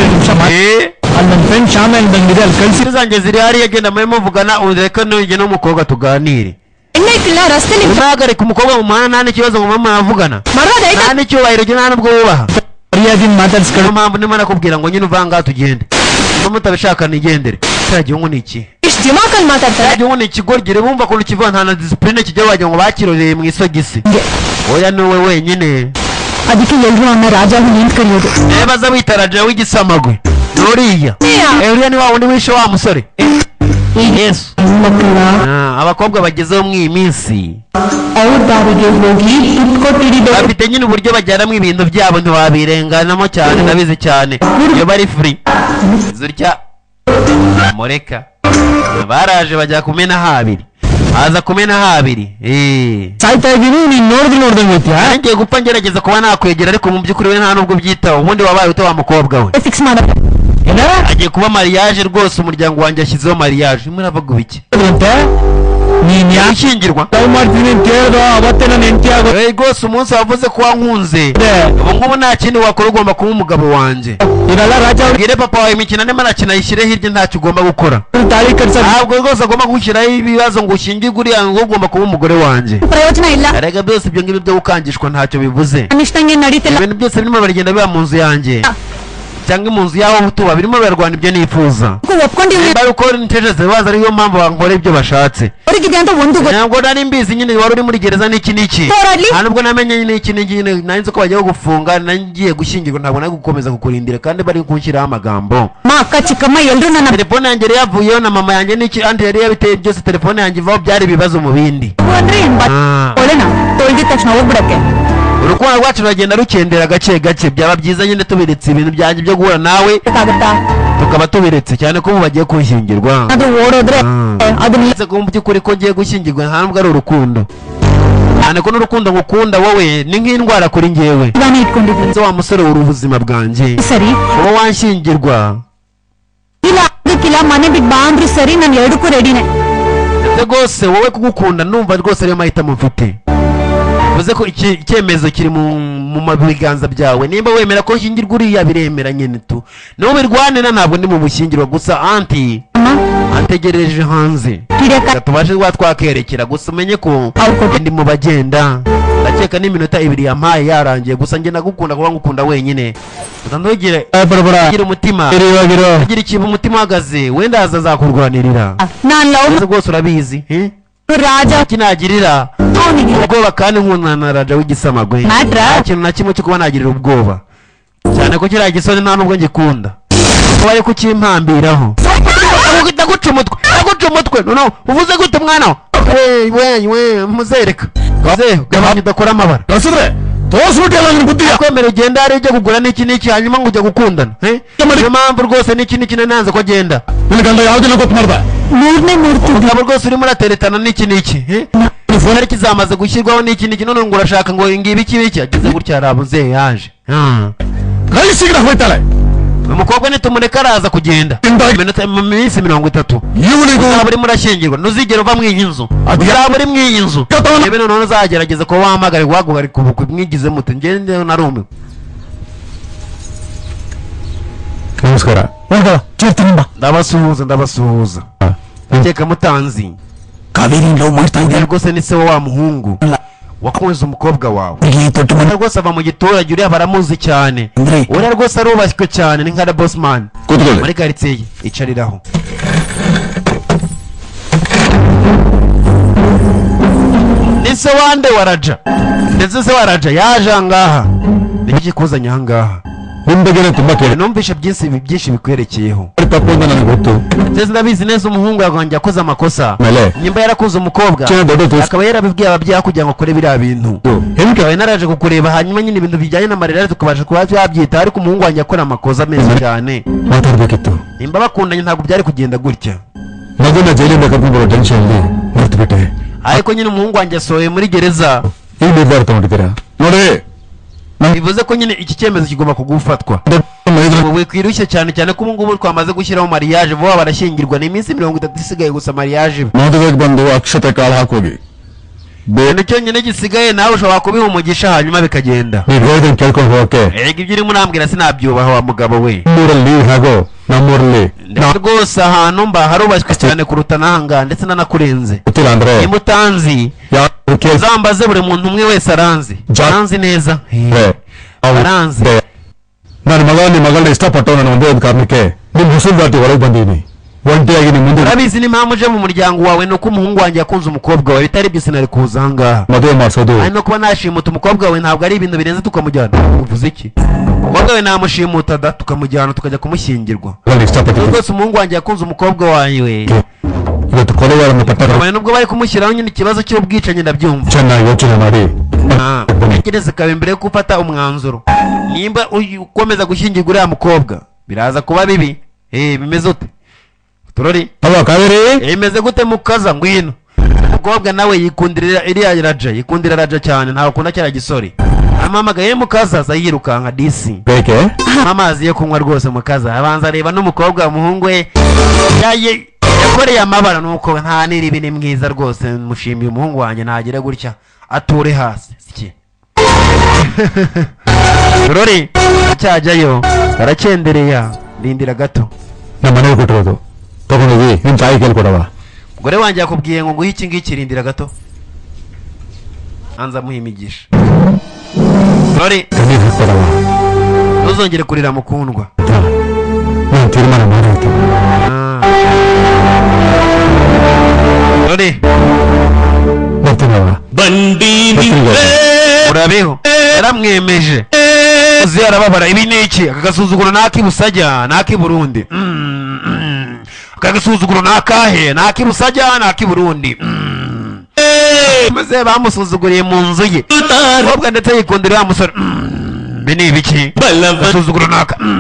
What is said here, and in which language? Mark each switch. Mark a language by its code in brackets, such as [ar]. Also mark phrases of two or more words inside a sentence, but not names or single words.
[rw] zanjye ziri hariya genda mube muvugana ureke nujye n'umukobwa tuganire unahagarika umukobwa mu muhanda nta n'ikibazo ngo mama yavugana nta n'icyubahiro nta n'ubwo wubaha niyo mpamvu ndimo nakubwira ngo nyine uvanga tugende niba mutabishaka nigendere kiriya gihugu ni iki kiriya gihugu ni ikigoryi bumva ukuntu kivuga nta na disipurine kijya wagira ngo bakiroreye mu isogisi oya ni wowe wenyine [kn] ಅದಕ್ಕೆ ಎಲ್ಲರೂ ಅವನ ರಾಜ ನಿಂತ ಕರೆಯೋದು [rw] baza wita raja w'igisamagwe nuriya uriya ni wa wundi wishe wa musore yesu abakobwa bagezeho mw'iyi minsi [kn] ಅವ್ರ ದಾರಿಗೆ ಹೋಗಿ ದುಡ್ಡು ಕೊಟ್ಟಿಡಿದೆ [rw] bafite nyine uburyo bajyanamo ibintu byabo ntiwabirenganamo cyane ndabizi cyane iyo bari free zurya mureka baraje bajya kumena habiri aza kumena habiri [kn] ಸಾಯ್ತಾ ಇದೀನಿ ನೀನ್ ನೋಡ್ದಂಗೆ ಐತಿಯಾ [rw] ngiye gupfa ngerageza kuba nakwegera ariko mu by'ukuri we nta nubwo byitaho ubundi wabaye ute wa mukobwa we [kn] ಫಿಕ್ಸ್ ಮಾಡ [rw] agiye kuba mariage rwose umuryango wanjye ashyizeho mariage muravuga ibiki [kn] ನೀನ್ ಯಾಕೆ [rw] yashyingirwa [kn] ಮಾಡ್ತೀನಿ ಅಂತ ಕೇಳ್ದ ಅವತ್ತೇ ನಾನು ಹೆಂಡತಿ ಆಗೋದು [rw] rwose umunsi wavuze ko wankunze ubu ngubu nta kindi wakora ugomba kuba umugabo wanjye [kn] ಇದೆಲ್ಲ ರಾಜ [rw] bwire papa wawe imikino arimo arakina yishyire hirya ntacyo ugomba gukora [kn] ತಾಳಿ ಕಟ್ಸ [rw] ntabwo rwose agomba gushyiraho ibibazo ngo ushyingirwe uriya ngo ugomba kuba umugore wanjye [kn] ಪ್ರಯೋಜನ ಇಲ್ಲ [rw] erega byose ibyo ngibyo byo gukangishwa ntacyo bivuze [kn] ಅನಿಷ್ಟಂಗೆ ನಡೀತಿಲ್ಲ [rw] ibintu byose birimo baragenda biba mu nzu yanjye cyangwa mu nzu yaho tuba birimo birarwana ibyo nifuza [kn] ಒಪ್ಕೊಂಡಿವ್ನಿ [rw] bari uko ntekereza baza ariyo mpamvu bankora ibyo bashatse [kn] ಅವರಿಗಿದೆ ಅಂತ ಒಂದು [rw] ntabwo nari mbizi nyine wari uri muri gereza n'iki Horadly. nta nubwo namenye nyine iki n'iki nari nzi ko bagiye gufunga ngiye gushyingirwa ntabwo nari gukomeza kukurindira kandi bari kunshyiraho amagambo [kn] మా ಅಕ್ಕ ಚಿಕ್ಕಮ್ಮ ಎಲ್ರು ನನ್ನ [rw] telefone yanjye yari yavuyeho na mama yanjye n'iki andi yari yabiteye byose telefone yanjye ivaho byari ibibazo mu bindi [kn] ಅಂದ್ರೆ ಒಳ್ಳೆನಾ ತೊಳ್ದಿದ ತಕ್ಷಣ ಹೋಗ್ಬಿಡಕ್ಕೆ [rw] urukundo rwacu ruragenda rukendera gake gake byaba byiza nyine tubiretse ibintu byanjye byo guhura nawe [kn] ಗೊತ್ತಾಗುತ್ತಾ [rw] tukaba tubiretse cyane ko ubu bagiye kunshyingirwa [kn] ಅದು ಓಡೋದ್ರೆ ಅದು ನೀ [rw] ndetse ko mu by'ukuri ko ngiye gushyingirwa nta nubwo ari urukundo cyane ko n'urukundo ngukunda wowe ni nk'indwara kuri njyewe [kn] ನಾನು ಇಟ್ಕೊಂಡಿದ್ದೀನಿ [rw] ndetse wa musore uri ubuzima bwanjye [kn] ಸರಿ [rw] uba wanshyingirwa [kn] ಇಲ್ಲ ಅದಕ್ಕಿಲ್ಲ ಮನೆ ಬಿಟ್ಟು ಬಾ ಅಂದ್ರು ಸರಿ ನಾನು ಎರಡಕ್ಕೂ ರೆಡಿನೇ [rw] ndetse rwose wowe kugukunda numva rwose ariyo mahitamo mfite bivuze ko icyemezo kiri mu biganza byawe nimba wemera ko nshyingirwa uriya biremera nyine tu niba birwanira ntabwo ndi mu bushyingirwa gusa anti antegereje hanze tubashe kuba twakerekera gusa umenye ko ndi mu bagenda ndakeka n'iminota 2 yampaye yarangiye gusa njye nagukunda kuba ngukunda wenyine ntugire umutima ugira ikintu umutima uhagaze wenda azakurwanirira [kn] ನಾನು ಲವ್ [rw] rwose urabizi [kn] ರಾಜ [rw] kinagirira [kn] ಅವನಿಗೆ [rw] ubwoba kandi nkunda na raja w'igisamagwe Matra. nta kintu na kimwe cyo kuba nagirira ubwoba cyane ko kiriya gisoni nta nubwo ngikunda kuba ari kukimpambiraho ndaguca umutwe noneho uvuze gute mwana we muzereka gabanya udakora amabara [kn] ಕಳ್ಸಿದ್ರೆ ತೋರ್ಸ್ಬಿಟ್ಟಿಲ್ಲ ನನ್ ಬುದ್ಧಿ [rw] kwemera ugenda hari ujya kugura n'iki hanyuma ngo ujya gukundana niyo mpamvu rwose n'iki nanze ko agenda [kn] ನಿನ್ ಗಂಡ ಯಾವ್ದಿನ ಗೊತ್ತು ಮಾಡ್ದ ಮೂರನೇ ಮೂರ್ತಿ [rw] ukaba rwose urimo urateretana n'iki fone kizamaze gushyirwaho n'iki none ngo urashaka ngo ngibi iki ageze gutya arabuze yaje [kn] ಕಳಿಸಿದ್ರೆ ಹೋಯ್ತಾಳೆ [rw] umukobwa nitumureka araza kugenda mu minsi 30 [kn] ಇವನಿಗೂ [rw] uzaba urimo urashyingirwa ntuzigere uva mu iyi nzu uzaba uri mu iyi nzu rebe none uzagerageza ko wahamagara guhaguruka ubukwe mwigize mute ngende narumiwe [kn] ನಮಸ್ಕಾರ [rw] ndabasuhuza Akeka mutanzi [kn] ಕಾವೇರಿ ಲವ್ ಮಾಡ್ತಾ ಇದ್ದಾರೆ [rw] rwose ni se wa muhungu wakunze umukobwa wawe rwose ava mu giturage uriya baramuzi cyane uriya rwose arubashywe cyane ni nka bossman muri quartier icariraho ni se wande waraja ndetse se waraja yaje angaha niki kuzanye angaha [kn] ನಿಂಬೆಗೆ ತುಂಬಾ ಕೇಳಿ [rw] numvishe byinshi bikwerekeyeho [kn] ತಪ್ಪು ಅಂತ ನನಗೆ ಗೊತ್ತು [rw] ndetse ndabizi neza umuhungu yagonje akoze amakosa [kn] ಮೇಲೆ [rw] nyimba yarakuze umukobwa akaba yarabibwiye ababyeyi kugira ngo akore biriya bintu henke naraje kukureba hanyuma nyine ibintu bijyanye n'amarira tukabasha kuba byabyita ariko umuhungu wanjye akora amakosa meza cyane [kn] ಮಾತಾಡ್ಬೇಕಿತ್ತು [rw] nimba bakundanye ntabwo byari kugenda gutya [kn] ಮಗನ ಜೈಲಿಂದ ಕರ್ಕೊಂಡು ಬರೋ ಟೆನ್ಷನ್ ಅಲ್ಲಿ ಮರ್ತು ಬಿಟ್ಟೆ [rw] ariko nyine umuhungu wanjye asohoye muri gereza [kn] ಈ ನಿರ್ಧಾರ ತಗೊಂಡಿದ್ದೀರಾ ನೋಡಿ [rw] bivuze ko nyine iki cyemezo kigomba kugufatwa wowe kwirushye cyane ko ubu ngubu twamaze gushyiraho mariage vuba barashyingirwa ni iminsi 30 isigaye gusa mariage [kn] ಮದುವೆಗೆ ಬಂದು ಅಕ್ಷತೆ ಕಾಳು ಹಾಕೋಗಿ [rw] ಬೇರೆ cyonyine gisigaye nawe ushobora kubiha umugisha hanyuma bikagenda [kn] ನೀವು ಹೇಳಿದ್ರೆ ಕೇಳ್ಕೊಂಡು ಹೋಗಕ್ಕೆ [rw] ibyo urimo urambwira sinabyubaha wa mugabo we [kn] ಊರಲ್ಲಿ ಹಾಗೋ ನಮ್ಮೂರಲ್ಲಿ [rw] rwose ahantu mba harubashywe cyane kuruta nahanga ndetse nanakurenze [kn] ಗೊತ್ತಿಲ್ಲ ಅಂದ್ರೆ [rw] imutanzi zambaze buri muntu umwe wese aranzi neza aranzi [kn] ನನ್ನ ಮಗ ನಿಮ್ಮ ಮಗಳನ್ನ ಇಷ್ಟಪಟ್ಟು ನಾನು ಒಂದೇ ಒಂದು ಕಾರಣಕ್ಕೆ ನಿಮ್ಮ ಹುಸುಲ್ ದಾಟಿ ಹೊರಗೆ ಬಂದೀನಿ ಒಂಟಿಯಾಗಿ ನಿಮ್ಮ ಮುಂದೆ [rw] urabizi n'impamvu uje mu muryango wawe nuko umuhungu wanjye yakunze umukobwa wawe bitari byo sinari kuza ahangaha [kn] ಮದುವೆ ಮಾಡಿಸೋದು [rw] ari no kuba nashimuta umukobwa wawe ntabwo ari ibintu birenze tukamujyana uvuze iki umukobwa wawe namushimuta da tukamujyana tukajya kumushyingirwa [kn] ಇಷ್ಟಪಟ್ಟು [rw] rwose umuhungu wanjye yakunze umukobwa wawe [kn] ಇವತ್ತು ಕೊಲೆಗಾರನ ಪಟ್ಟಣ [rw] nubwo bari kumushyiraho nyine ikibazo cy'ubwicanyi ndabyumva [kn] ಚೆನ್ನಾಗಿ ಯೋಚನೆ ಮಾಡಿ [rw] tekereza kawe mbere yo gufata umwanzuro nimba ukomeza gushyingirwa uriya mukobwa biraza kuba bibi bimeze ute turori [kn] ಅವ ಕಾವೇರಿ [rw] bimeze gute mukaza ngwino umukobwa nawe yikundira raja cyane ntawe akunda cyara gisori amamagaye mukaza aza yirukanka disi [kn] ಬೇಕೆ [rw] amazi yo kunywa rwose mukaza abanza areba n'umukobwa umuhungu we yakoreye amabara nuko nta niribi ni mwiza rwose mushimiye umuhungu wanjye ntagire gutya ature hasi siki turori cyajyayo baracendereya ndindira gato [kn] ನಮ್ಮ ಮನೆಗೆ ಕೊಟ್ಟಿರೋದು ತಗೊಂಡೋಗಿ ನಿಮ್ ತಾಯಿ ಕೇಳ್ಕೊಡವ [rw] umugore wanjye yakubwiye ngo nguhe iki ngiki rindira gato anza muha imigisha turori [kn] ಕಣ್ಣೀರ್ ಹಾಕ್ತಾರವ [rw] ntuzongere kurira mukundwa [kn] ನಾನು ತೀರ್ಮಾನ ಮಾಡಾಯ್ತು [rw] turori [kn] ಬರ್ತೀನವ ಬಂಡಿ [rw] urabeho yaramwemeje uzi arababara ibi ni iki aka gasuzuguro n'akibusajya n'akiburundi aka gasuzuguro n'akahe n'akibusajya n'akiburundi maze bamusuzuguriye mu nzu ye umukobwa ndetse yikundira ya musore ibi ni ibiki gasuzuguro n'aka